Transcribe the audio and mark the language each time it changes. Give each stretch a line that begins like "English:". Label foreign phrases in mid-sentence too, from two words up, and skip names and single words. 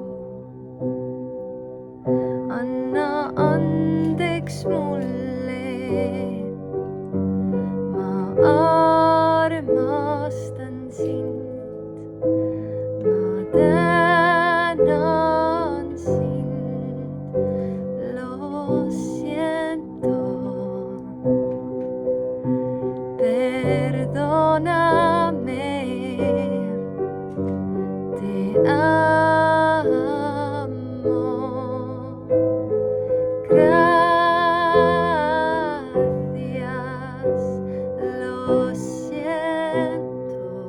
Estonian: Anna andeks mulle, ma armastan sind. Ma tänan sind,
Spanish: lo siento. Perdóname, te amo. Gracias, lo siento.